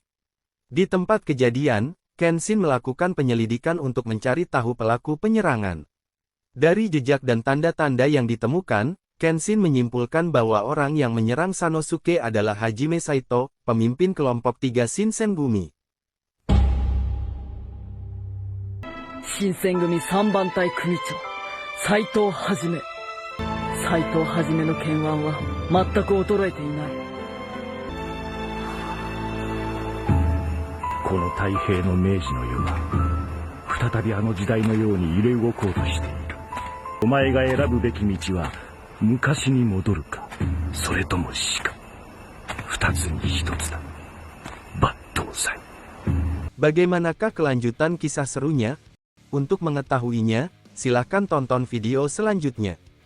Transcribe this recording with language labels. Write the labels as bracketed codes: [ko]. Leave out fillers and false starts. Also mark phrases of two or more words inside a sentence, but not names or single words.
[id] Di tempat kejadian, Kenshin melakukan penyelidikan untuk mencari tahu pelaku penyerangan. Dari jejak dan tanda-tanda yang ditemukan, Kenshin menyimpulkan bahwa orang yang menyerang Sanosuke adalah Hajime Saito, pemimpin kelompok 3 Shinsengumi. [ja] Shinsengumi 3 番隊組長、斎藤はじめ。斎藤はじめの剣腕は全く衰えていない。この太平の明治の世は再びあの時代のように揺れ動こうとしている。お前が選ぶべき道は昔に戻るか、それとも死か。二つに一つだ。抜刀斎。 [id] Bagaimanakah kelanjutan kisah serunya? Untuk mengetahuinya, silakan tonton video selanjutnya.